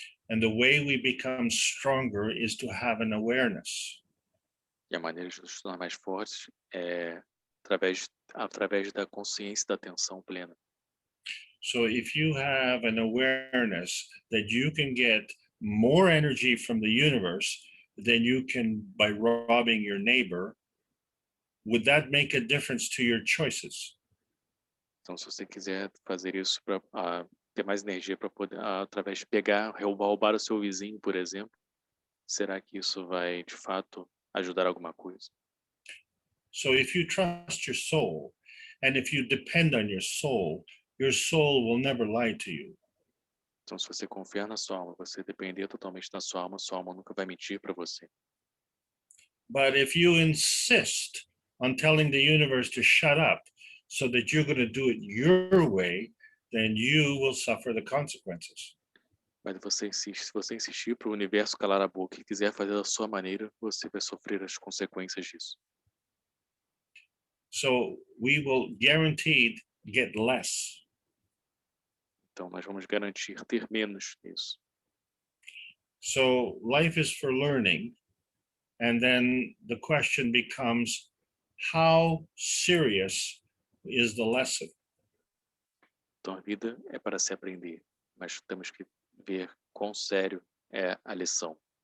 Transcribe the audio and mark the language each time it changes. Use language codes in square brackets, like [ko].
[en] And the way we become stronger is to have an awareness. [pt] E a maneira de nos tornar mais fortes é através da consciência da atenção plena. [en] So if you have an awareness that you can get more energy from the universe than you can by robbing your neighbor, would that make a difference to your choices? [pt] Então, se você quiser fazer isso para ter mais energia para poder, através de roubar o seu vizinho, por exemplo, será que isso vai, de fato, ajudar alguma coisa? [en] So if you trust your soul, and if you depend on your soul will never lie to you. [pt] Então, se você confiar na sua alma, você depender totalmente da sua alma nunca vai mentir para você. [en] But if you insist on telling the universe to shut up so that you're going to do it your way, then you will suffer the consequences. [pt] Mas se você insistir para o universo calar a boca e quiser fazer da sua maneira, você vai sofrer as consequências disso. [en] So we will guaranteed get less. [pt] Então, nós vamos garantir ter menos nisso. [en] So life is for learning. And then the question becomes, how serious is the lesson? [pt] Então, a vida é para se aprender, mas temos que ver quão sério é a lição.